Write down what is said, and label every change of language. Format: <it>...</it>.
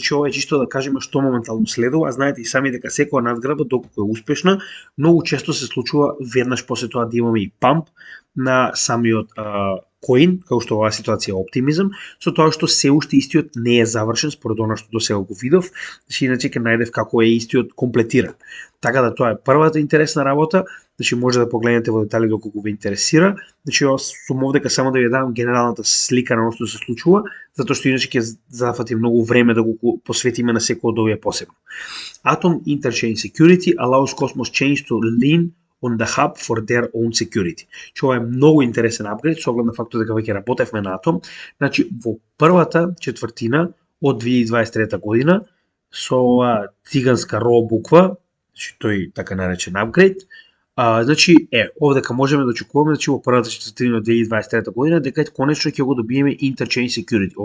<mk>Значи ова е чисто да кажеме што моментално следува, а знаете и сами дека секоја надградба доколку е успешна, многу често се случува веднаш после тоа да имаме и памп на самиот коин, како што оваа ситуација е оптимизам, со тоа што се уште истиот не е завршен според она што досега го видов, значи иначе ќе најдев како е истиот комплетиран. Така да тоа е првата интересна работа, значи може да погледнете во детали доколку ве интересира. Значи јас сум овдека само да ви дам генералната слика на што се случува, затоа што иначе ќе зафати многу време да го посветиме на секој од овие посебно.</mk> <en>Atom Interchain Security allows Cosmos Chains to lean on the hub for their own security.</en> <mk>Ова е многу интересен апгрейд со оглед на фактот дека веќе работевме на Atom. Значи во првата четвртина од 2023 година со ова циганска ро буква, значи тој така наречен апгрейд, значи овдека можеме да очекуваме значи во првата четвртина од 2023 година дека конечно ќе го добиеме Interchain Security.</mk>